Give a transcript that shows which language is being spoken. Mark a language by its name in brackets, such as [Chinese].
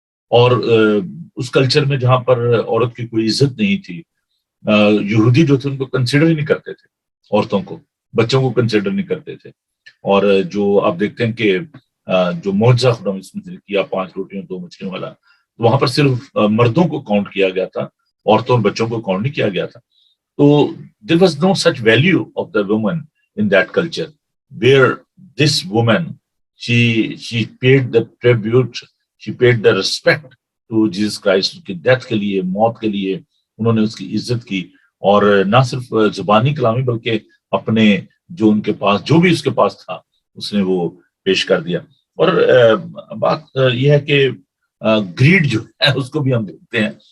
[Urdu] اور اس کلچر میں جہاں پر عورت کی کوئی عزت نہیں تھی، یہودی جو تھے ان کو کنسیڈر ہی نہیں کرتے تھے، عورتوں کو، بچوں کو کنسیڈر نہیں کرتے تھے. اور جو آپ دیکھتے ہیں کہ جو معجزہ خدا یسوع مسیح نے کیا 5 روٹیوں 2 مچھلیوں والا، تو وہاں پر صرف مردوں کو کاؤنٹ کیا گیا تھا، عورتوں اور بچوں کو کاؤنٹ نہیں کیا گیا تھا. [English] تو there was no such value of the woman in that culture where this woman she paid the tribute, she paid the respect to Jesus Christ. [Urdu] کی ڈیتھ کے لیے، موت کے لیے انہوں نے اس کی عزت کی، اور نہ صرف زبانی کلامی بلکہ اپنے جو ان کے پاس جو بھی اس کے پاس تھا اس نے وہ پیش کر دیا. اور بات یہ ہے کہ گریڈ جو ہے اس کو بھی ہم دیکھتے ہیں.